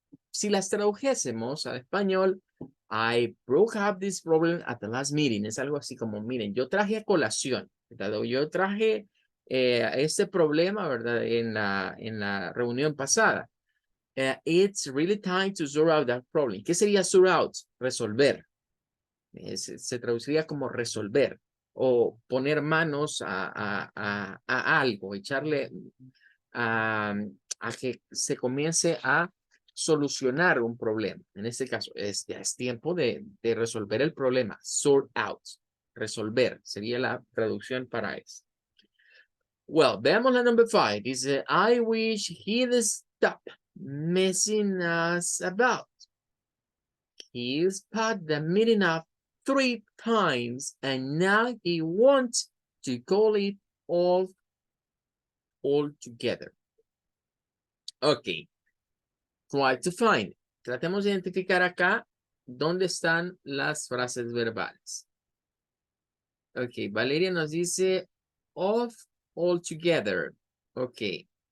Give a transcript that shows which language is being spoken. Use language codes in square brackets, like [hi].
[es] Si las tradujésemos al español, [en] I broke up this problem at the last meeting. [es] Es algo así como, miren, yo traje a colación, ¿verdad? O yo traje este problema, ¿verdad? En la reunión pasada. [en] It's really time to sort out that problem. [es] ¿Qué sería sort out? Resolver. Se traduciría como resolver o poner manos a algo, echarle a que se comience a solucionar un problema. En este caso, ya es tiempo de resolver el problema. Sort out. Resolver sería la traducción para eso. Well, veamos la number 5. [en] Dice, I wish he'd stop messing us about. He's put the meeting up 3 times and now he wants to call it all together. Ok. Try to find. [es] Tratemos de identificar acá dónde están las frases verbales. Ok, Valeria nos dice off altogether. Ok.